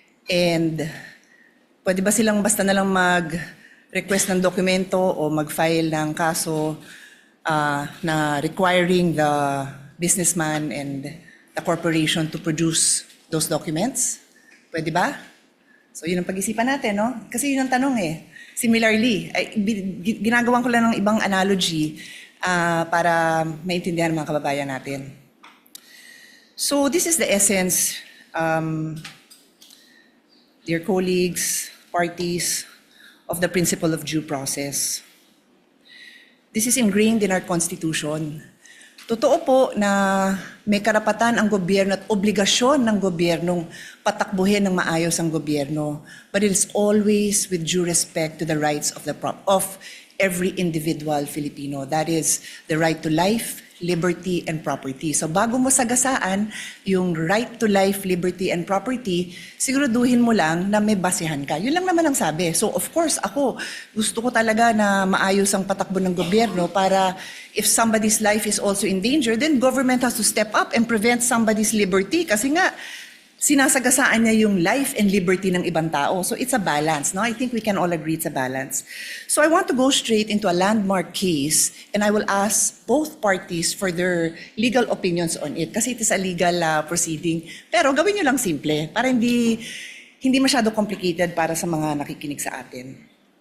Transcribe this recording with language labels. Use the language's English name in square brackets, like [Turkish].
[Filipino] and pwede ba silang basta na lang mag-request ng dokumento o mag-file ng kaso na [English] requiring the businessman and the corporation to produce those documents? [Filipino] Pwede ba? So yun ang pag-isipan natin, no? Kasi yun ang tanong eh. Similarly, ginagawan ko lang ng ibang analogy para maintindihan ng mga kababayan natin. [English] So this is the essence, dear colleagues, parties, of the principle of due process. This is ingrained in our Constitution. [Filipino] Totoo po na may karapatan ang gobyerno at obligasyon ng gobyernong patakbuhin ng maayos ang gobyerno. [English] But it is always with due respect to the rights of every individual Filipino. That is the right to life, liberty, and property. [Filipino] So bago mo sagasaan yung right to life, liberty, and property, siguraduhin mo lang na may basehan ka. Yun lang naman ang sabi. [English] So of course, [Filipino] ako, gusto ko talaga na maayos ang patakbo ng gobyerno para [English] if somebody's life is also in danger, then government has to step up and prevent somebody's liberty. [Filipino] Kasi nga, sinasagasaan niya yung life and liberty ng ibang tao. [English] So it's a balance, [Filipino] no? [English] I think we can all agree it's a balance. So I want to go straight into a landmark case and I will ask both parties for their legal opinions on it kasi it is a legal proceeding. [Filipino] Pero gawin niyo lang simple para hindi masyado complicated para sa mga nakikinig sa atin.